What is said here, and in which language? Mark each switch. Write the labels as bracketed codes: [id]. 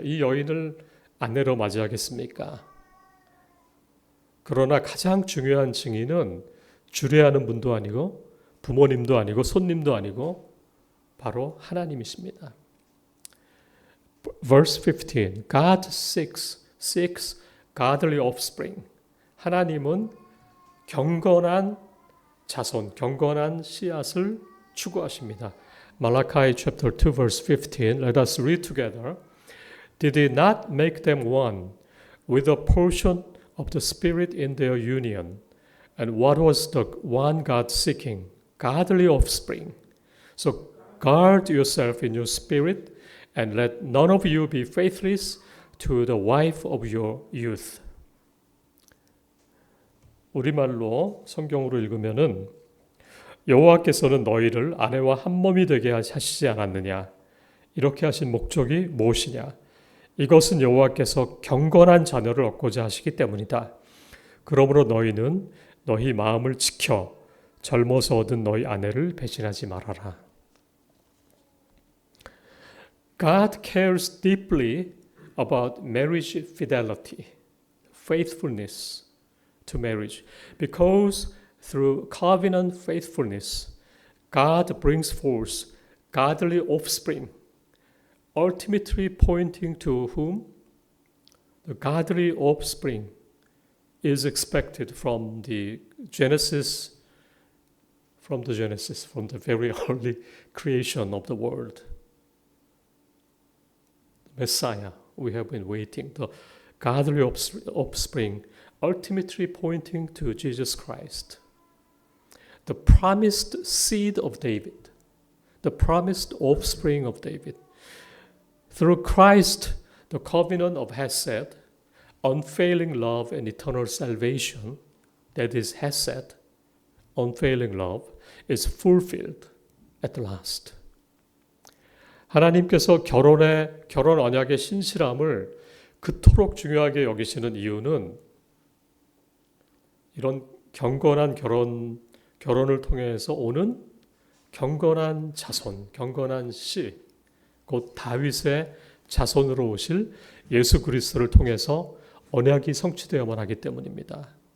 [ko] 이 여인을 아내로 맞이하겠습니까? 그러나 가장 중요한 증인은 주례하는 분도 아니고 부모님도 아니고 손님도 아니고 바로 하나님이십니다. [en] Verse 15. God seeks godly offspring. [ko] 하나님은 경건한 자손, 경건한 씨앗을 추구하십니다. [en] Malachi chapter 2 verse 15. Let us read together. Did he not make them one with a portion of the Spirit in their union? And what was the one God seeking? Godly offspring. So guard yourself in your spirit and let none of you be faithless to the wife of your youth. [ko] 우리말로 성경으로 읽으면은 여호와께서는 너희를 아내와 한 몸이 되게 하시지 않았느냐? 이렇게 하신 목적이 무엇이냐? 이것은 여호와께서 경건한 자녀를 얻고자 하시기 때문이다. 그러므로 너희는 너희 마음을 지켜 젊어서 얻은 너희 아내를 배신하지 말아라. [en] God cares deeply about marriage fidelity, faithfulness to marriage, because through covenant faithfulness, God brings forth godly offspring, ultimately pointing to whom? The godly offspring is expected from the Genesis, from the very early creation of the world. Messiah, we have been waiting, the godly offspring, ultimately pointing to Jesus Christ. The promised seed of David, the promised offspring of David. Through Christ, the covenant of Hesed, unfailing love and eternal salvation, that is Hesed, unfailing love, is fulfilled at last. [ko] 하나님께서 결혼 언약의 신실함을 그토록 중요하게 여기시는 이유는 이런 경건한 결혼을 통해서 오는 경건한 자손, 경건한 씨, 곧 다윗의 자손으로 오실 예수 그리스도를 통해서 언약이 성취되어만 하기 때문입니다.